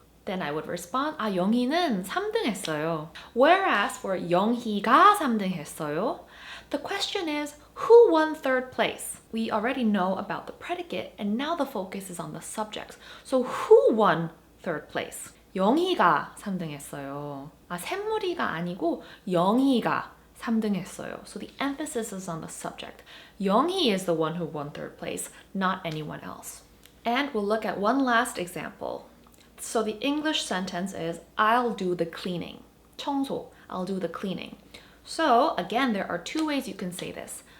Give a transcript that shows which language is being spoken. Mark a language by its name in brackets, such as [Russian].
[English] Then I would respond, [Korean] 영희는 3등 했어요. [English] Whereas for [Korean] 영희가 3등 했어요, [English] the question is, who won third place? We already know about the predicate, and now the focus is on the subject. So who won third place? [Korean] 영희가 3등 했어요. 샘물이가 아니고 영희가 3등 했어요. [English] So the emphasis is on the subject. 영희 is the one who won third place, not anyone else. And we'll look at one last example. So the English sentence is, I'll do the cleaning. 청소, I'll do the cleaning. So again, there are two ways you can say this.